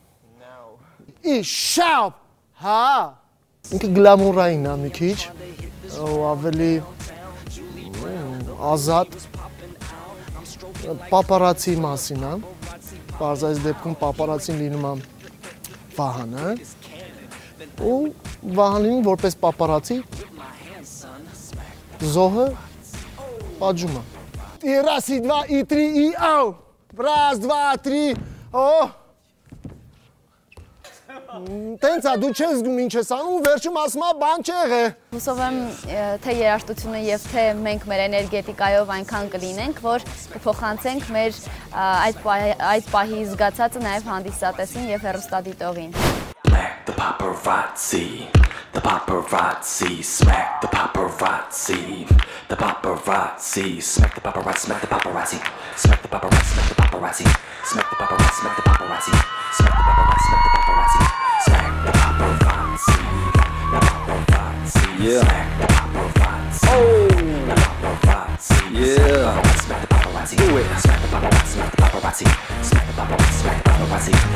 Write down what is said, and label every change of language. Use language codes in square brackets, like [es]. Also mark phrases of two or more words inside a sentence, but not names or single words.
[hy] Իշավ։ Հա։ Ինքը գլամուրային է մի քիչ։ Ավելի ազատ։ Պապարացի մասին է։ Պարզայց դեպքում պապարացին լինում է Վահանը ու Վահանին որպես պապարացի զոհը պատժում է։ [ru] Раз, и два, и три, и ау! Раз, два, три, օ! [hy] Տենց է, դու չես զգում ինչ ես անում, վերջում ասում է բան չի եղել։ Հուսով եմ, թե երաժշտությունը եւ թե մենք մեր էներգետիկայով այնքան կլինենք, որ կփոխանցենք մեր այդ պահի զգացածը նաեւ հանդիսատեսին եւ հեռուստադիտողին։ [en] The paparazzi, the paparazzi, smack the paparazzi, the paparazzi, smack the paparazzi, smack the paparazzi, smack the paparazzi, smack the paparazzi, smack the paparazzi, smack the paparazzi, smack the paparazzi, smack the paparazzi, smack the paparazzi, the paparazzi, yeah, smack the paparazzi, oh, the paparazzi, yeah, smack the paparazzi, do it, smack the paparazzi, smack the paparazzi, smack the paparazzi, smack the paparazzi.